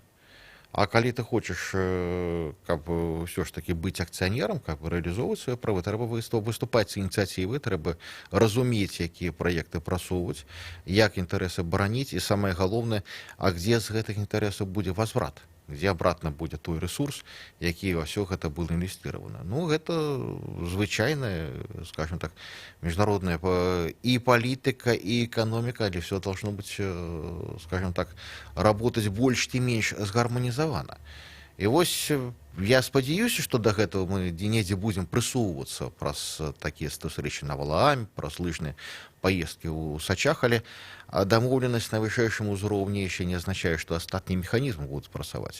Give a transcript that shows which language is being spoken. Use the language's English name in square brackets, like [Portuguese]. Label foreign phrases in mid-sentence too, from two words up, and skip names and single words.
[Belarusian] А калі ты хочаш, каб ўсё ж такі быць акцыянерам, каб рэалізоўваць свае правы, трэба выступаць з ініцыятывы, трэба разумець, якія праекты прасоўваць, як інтарэсы бараніць, і самае галоўнае, а дзе з гэтых інтарэсаў будзе возврат, дзе абратна будзе той ресурс, які во ўсё гэта было інвестировано. Ну, гэта звычайная, [Russian] скажем так, международная и политика, и экономика, але все должно быть, скажем так, работать больше и меньше сгарманизовано. [Belarusian] І вось я спадзяюся, што да гэтага мы недзе будзем прысоўвацца праз такія сустрэчы на Валааме, праз лыжныя поездкі ў Сачах, але дамоўленасць на вышэйшым узроўні яшчэ не азначае, што астатнія механізмы будуць працаваць.